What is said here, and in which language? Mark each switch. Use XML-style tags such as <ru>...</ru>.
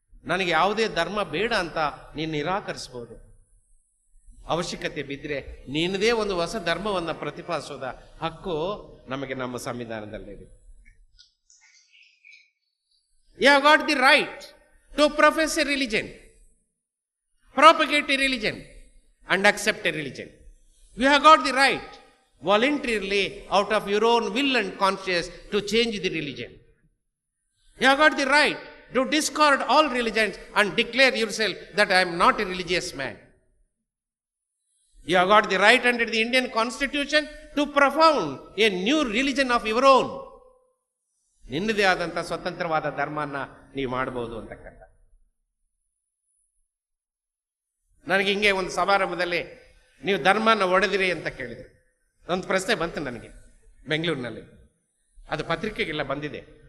<kn>ನನಗೆ ಯಾವುದೇ ಧರ್ಮ ಬೇಡ ಅಂತ ನೀನು ನಿರಾಕರಿಸ್ಬೋದು. ಅವಶ್ಯಕತೆ ಬಿದ್ದರೆ ನಿನ್ನದೇ ಒಂದು ಹೊಸ ಧರ್ಮವನ್ನು ಪ್ರತಿಪಾದಿಸೋದ ಹಕ್ಕು ನಮಗೆ ನಮ್ಮ ಸಂವಿಧಾನದಲ್ಲಿದೆ.</kn> <en>You have got the right to profess a religion, propagate a religion and accept a religion. You have got the right voluntarily out of your own will and conscience to change the religion. You have got the right to discard all religions and declare yourself that I am not a religious man. You have got the right under the Indian Constitution to profound a new religion of your own.</en> <kn>ನಿನ್ನದೇ ಆದಂಥ ಸ್ವತಂತ್ರವಾದ ಧರ್ಮನ ನೀವು ಮಾಡಬಹುದು ಅಂತಕ್ಕಂಥ. ನನಗೆ ಹಿಂಗೆ ಒಂದು ಸಮಾರಂಭದಲ್ಲಿ ನೀವು ಧರ್ಮನ ಒಡೆದಿರಿ ಅಂತ ಕೇಳಿದರು. ಒಂದು ಪ್ರಶ್ನೆ ಬಂತು ನನಗೆ ಬೆಂಗಳೂರಿನಲ್ಲಿ, ಅದು ಪತ್ರಿಕೆಗೆಲ್ಲ ಬಂದಿದೆ.</kn>